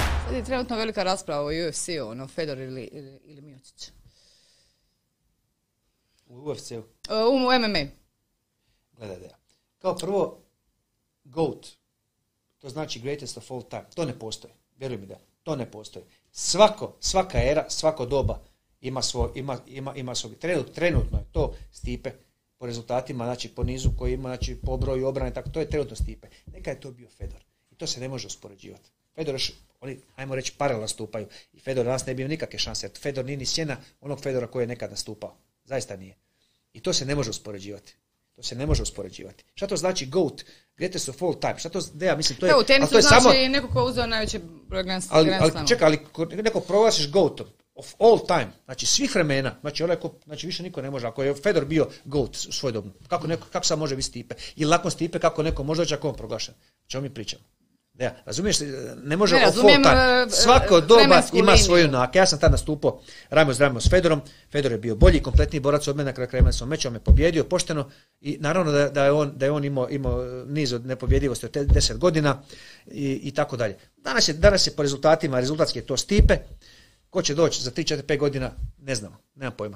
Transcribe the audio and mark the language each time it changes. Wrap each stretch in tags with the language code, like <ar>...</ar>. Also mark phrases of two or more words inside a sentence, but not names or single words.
<hr>Sad je trenutno velika rasprava o UFC-u, ono, Fedor ili Miocić. U UFC-u? U MMA. Gledaj da ja. Kao prvo, GOAT, to znači</hr> <en>greatest of all time.</en> <hr>To ne postoji. Vjeruj mi da. To ne postoji. Svaka era, svako doba ima svoj. Trenutno je to Stipe po rezultatima, znači po nizu koji ima, znači po broju obrane, tako, to je trenutno Stipe. Neka je to bio Fedor. I to se ne može uspoređivati. Fedor još, oni, ajmo reći, paralelno stupaju. I Fedor danas ne bi imao nikakve šanse, jer Fedor nije ni sjena onog Fedora koji je nekad nastupao. Zaista nije. I to se ne može uspoređivati. Šta to znači GOAT?</hr> <en>Greatest of all time.</en> <hr>Šta to, ja mislim, to je... U tenisu to znači samo, neko ko je uzeo najveće Grand ali čekaj, ali neko proglasiš GOAT-om,</hr> <en>of all time,</en> <hr>znači svih vremena, znači više niko ne može, ako je Fedor bio GOAT u svoj dobu, kako sad može biti Stipe? I nakon Stipe kako neko može doći ako on proglašen? O čemu mi pričamo? Ja, razumiješ, ne može</hr> <en>of all time.</en> <hr>Svako doba ima svoju junak. Ja sam tad nastupao rame s Fedorom. Fedor je bio bolji, kompletniji borac od mene, na kraju krajeva sam mečom me pobjedio pošteno i naravno da je on imao niz od nepobjedivosti od 10 godina i tako dalje. Danas je po rezultatima, rezultatski je to Stipe. Ko će doći za 3, 4, 5 godina, ne znamo, nemam pojma.</hr>